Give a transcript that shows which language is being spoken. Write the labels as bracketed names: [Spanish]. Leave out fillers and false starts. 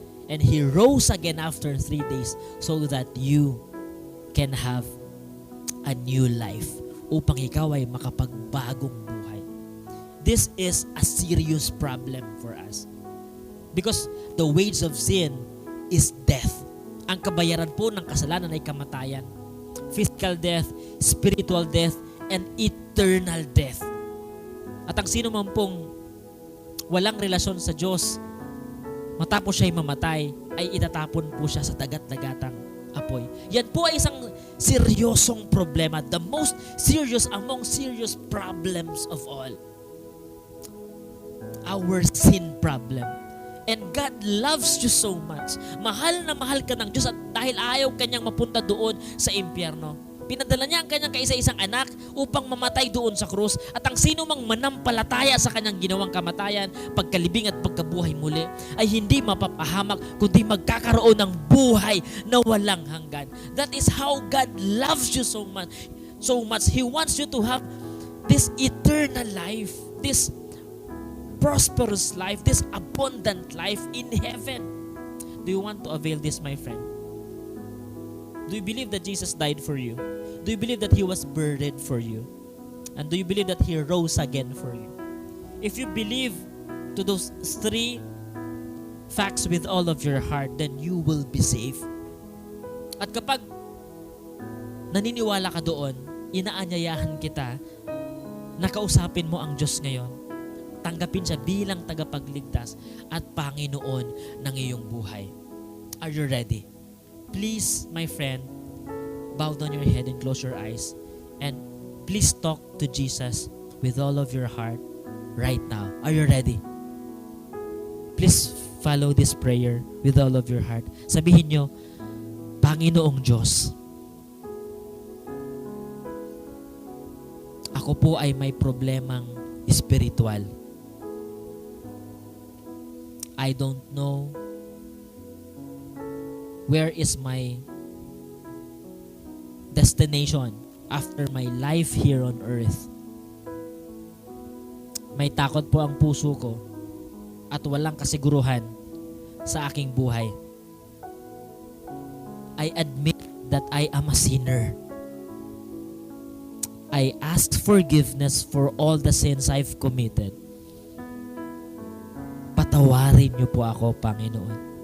[English] And He rose again after 3 days so that you can have a new life, [Filipino] upang ikaw ay makapagbagong buhay. [English] This is a serious problem for us. Because the wage of sin is death. [Filipino] Ang kabayaran po ng kasalanan ay kamatayan. [English] Physical death, spiritual death, and eternal death. [Filipino] At ang sino man pong walang relasyon sa Diyos, matapos siya'y mamatay, ay itatapon po siya sa dagat-dagatang apoy. Yan po ay isang seryosong problema. [English] The most serious among serious problems of all. Our sin problem. And God loves you so much. [Filipino] Mahal na mahal ka ng Diyos, at dahil ayaw kanyang mapunta doon sa impyerno, pinadala niya ang kanyang kaisa-isang anak upang mamatay doon sa krus. At ang sino mang manampalataya sa kanyang ginawang kamatayan, pagkalibing at pagkabuhay muli, ay hindi mapapahamak, kundi magkakaroon ng buhay na walang hanggan. [English] That is how God loves you so much. So much. He wants you to have this eternal life, this prosperous life, this abundant life in heaven. Do you want to avail this, my friend? Do you believe that Jesus died for you? Do you believe that He was buried for you? And do you believe that He rose again for you? If you believe to those 3 facts with all of your heart, then you will be safe. [Filipino] At kapag naniniwala ka doon, inaanyayahan kita na kausapin mo ang Diyos ngayon. Tanggapin siya bilang tagapagligtas at Panginoon ng iyong buhay. [English] Are you ready? Please, my friend, bow down your head and close your eyes. And please talk to Jesus with all of your heart right now. Are you ready? Please follow this prayer with all of your heart. [Filipino] Sabihin nyo, Panginoong Diyos, ako po ay may problemang espiritual. [English] I don't know where is my destination after my life here on earth. [Filipino] May takot po ang puso ko at walang kasiguruhan sa aking buhay. [English] I admit that I am a sinner. I ask forgiveness for all the sins I've committed. [Filipino] Patawarin niyo po ako, Panginoon.